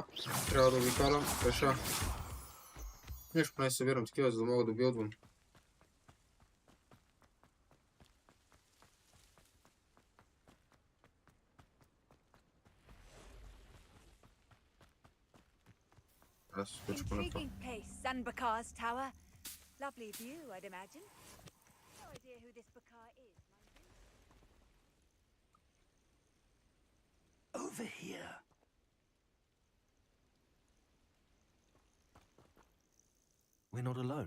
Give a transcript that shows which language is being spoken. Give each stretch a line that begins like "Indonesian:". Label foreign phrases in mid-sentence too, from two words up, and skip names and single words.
Bulgarian: Трябва да обикалям пеша. Нещо поне събирам такива, за да мога да билдвам. Аз скоча по това.
English: Intriguing place, Zanbakar's tower. Lovely view, I'd imagine. No idea who this Bakar is, mind you. Over here. We're not alone.